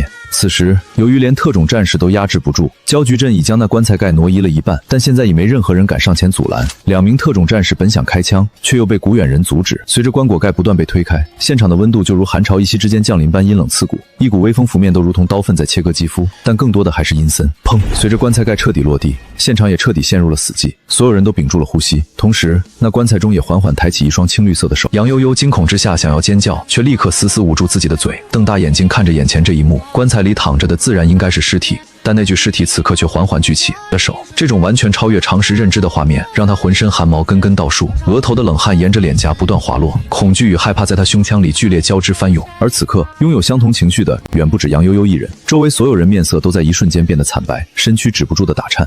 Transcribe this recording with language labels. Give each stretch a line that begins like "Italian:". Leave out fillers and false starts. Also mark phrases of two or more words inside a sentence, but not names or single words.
Chinese: 此時，由於連特種戰士都壓制不住，焦菊鎮已將那棺材蓋挪移了一半，但現在已沒任何人敢上前阻攔。2名特種戰士本想開槍，卻又被古遠人阻止。隨着棺椁蓋不斷被推開，現場的溫度就如寒潮一夕之間降臨般陰冷刺骨，一股微風拂面都如同刀鋒在切割肌膚，但更多的還是陰森。砰！隨着棺材蓋徹底落地，現場也徹底陷入了死寂，所有人都屏住了呼吸。同時，那棺材中也緩緩抬起一雙青綠色的手。楊悠悠驚恐之下想要尖叫，卻立刻死死捂住自己的嘴，瞪大眼睛看着眼前這一幕。棺材裡躺着的自然應該是屍體，但那具屍體此刻卻緩緩舉起了手，這種完全超越常識認知的畫面讓他渾身汗毛根根倒豎，額頭的冷汗沿着臉頰不斷滑落，恐懼與害怕在他胸腔裡劇烈交織翻湧。而此刻擁有相同情緒的遠不止楊悠悠一人，周圍所有人面色都在一瞬間變得慘白，身軀止不住的打顫。